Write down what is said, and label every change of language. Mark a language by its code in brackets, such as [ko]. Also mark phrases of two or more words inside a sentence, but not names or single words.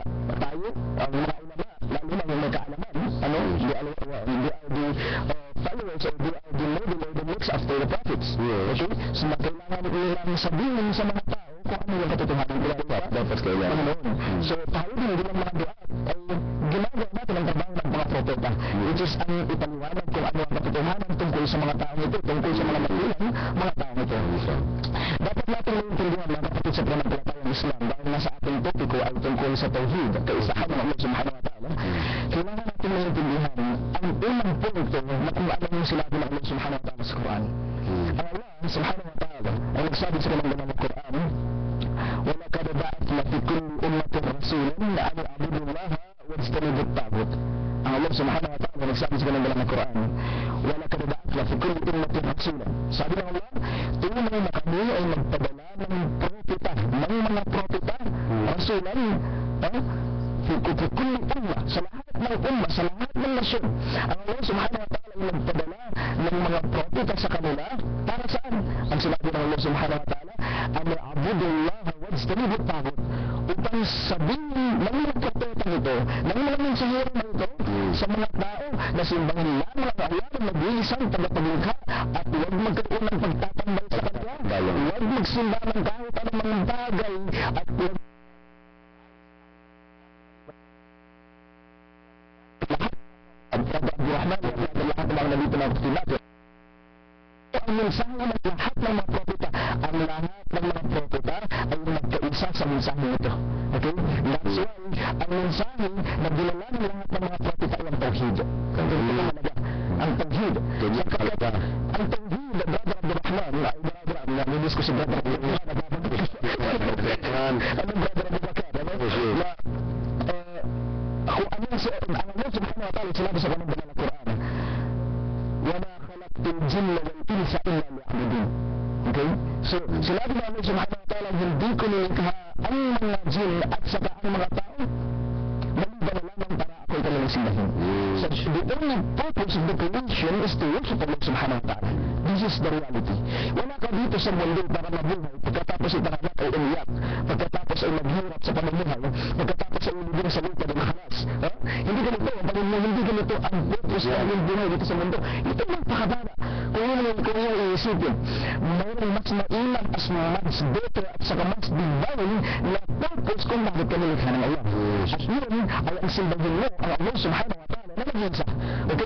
[tl] Tayo ang mga ulama, lalo na yung may kaalaman, [en] they are the followers or they are the model or the next after the prophets. Okay? [tl] So kailangan nilang sabihin sa mga tao kung ano yung katotohanan nila. Dapat kailangan. So tayo din bilang mga duat ay ginagawa natin ang trabaho ng mga propeta, [en] which is [tl] ang ipaliwanag kung ano ang katotohanan tungkol sa mga tao ito, tungkol sa mga magulang, mga tao ito. Dapat natin maintindihan mga kapatid sa pananampalatayang Islam, dahil nasa ating topiko ay tungkol sa tauhid, kaisahan ng Allah [ar] subhanahu wa ta'ala. [tl] Kailangan natin maintindihan ang unang punto na kung ano yung sinabi ng Allah [ar] subhanahu wa ta'ala [tl] sa Quran. Ang Allah [ar] subhanahu wa ta'ala [tl] ay nagsabi sa kanang ng Quran, [ar] وَلَقَدْ بَعَثْنَا فِي كُلِّ أُمَّةٍ رَسُولًا أَنِ اعْبُدُوا اللَّهَ وَاجْتَنِبُوا الطَّاغُوتَ. [tl] Ang Allah [ar] subhanahu wa ta'ala [tl] nagsabi sa kanang ng Quran, [ar] وَلَقَدْ بَعَثْنَا فِي كُلِّ أُمَّةٍ رَسُولًا. [tl] Sabi ng Allah, tunay na kami ay magpadala ng propeta, ng mga propeta, [ar] رسولا في كل أمة, [tl] sa lahat ng umma, sa lahat ng nasyon. Ang Allah [ar] subhanahu wa ta'ala [tl] ay magpadala ng mga propeta sa kanila para saan? Ang sinabi ng Allah [ar] subhanahu wa ta'ala, أن اعبدوا الله واجتنبوا الطاغوت, [tl] upang sabihin ng mga propeta nito, ng mga mensahero na ito sa mga tao na simbahin lamang ang Allah na mag-iisang tagapaglikha at huwag magkaroon ng pagtatambal sa kanya, huwag magsimba ng kahit anumang bagay at huwag Abdul Rahman at lahat ng mga nalito na natin. Ang mensahe ng lahat ng mga propeta, ang lahat ng mga propeta ay nagkaisa sa mensahe ito. Okay? [en] That's why, [tl] ang mensahe na dinala ng lahat ng mga propeta ay ang tauhid. Ang tauhid. Sapagkat ang tauhid, Brother Abdurrahman, naminis ko si Brother Abdurrahman, anong Brother Abubakar, na kung ano ang Allah [ar] subhanahu wa ta'ala [tl] sinabi sa kanang banal na Quran, [ar] وَمَا خَلَقْتُ الْجِنَّ وَالْإِنسَ إِلَّا لِيَعْبُدُونِ. [tl] Okay? So, sinabi ng Allah [ar] subhanahu wa ta'ala, [tl] hindi ko nilikha ang mga jinn at saka ang mga tao maliban na lamang para ako'y kanilang simbahin. [en] So, the only purpose of the creation is to worship Allah [ar] subhanahu wa ta'ala. [en] This is the reality. [tl] Wala ka dito sa mundo para mabuhay, pagkatapos itanganak ay umiyak, pagkatapos ay maghirap sa pamumuhay, pagkatapos ay umibig sa lupa ng halas. Hindi ganito, hindi ganito ang purpose ng iyong buhay dito sa mundo. Ito lang pakabara. Kung yung iisipin, mayroong mas mainam as mas better at saka mas divine na purpose kung bakit ka nilikha ng Allah. At yun ay ang simbahin mo, ang Allah [ar] subhanahu wa ta'ala [tl] na nag-iisa. Okay?